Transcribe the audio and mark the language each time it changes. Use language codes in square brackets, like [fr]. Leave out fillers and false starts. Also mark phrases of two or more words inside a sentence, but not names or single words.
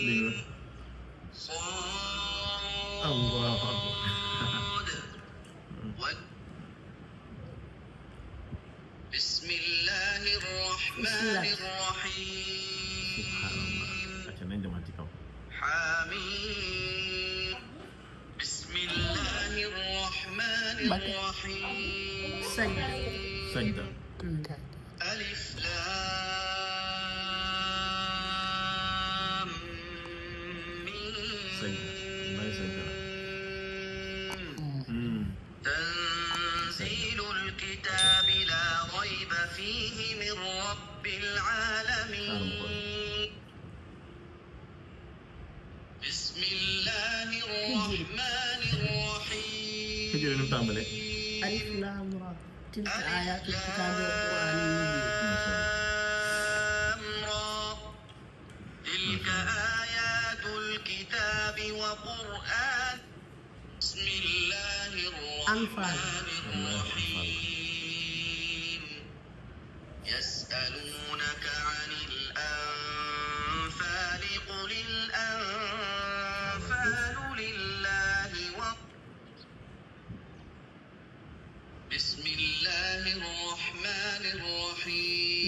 [ar] diga Saad الله أكبر بسم الله الرحمن الرحيم [wo] subhanallah acca nañ demaat ci kaw [ar] حميم بسم الله الرحمن الرحيم sajda ألف لام sajda may sajda ميم تنزيل الكتاب لا ريب فيه من رب العالمين بسم الله الرحمن الرحيم [wo] xëjëre nu mu tàmbalee [ar] الر تلك آيات الكتاب والقرآن المبين تلك آيات الكتاب وقرآن بسم الله Anfaal. الرحمن الرحيم يسألونك عن الأنفال قل الأنفال لله بسم الله الرحمن الرحيم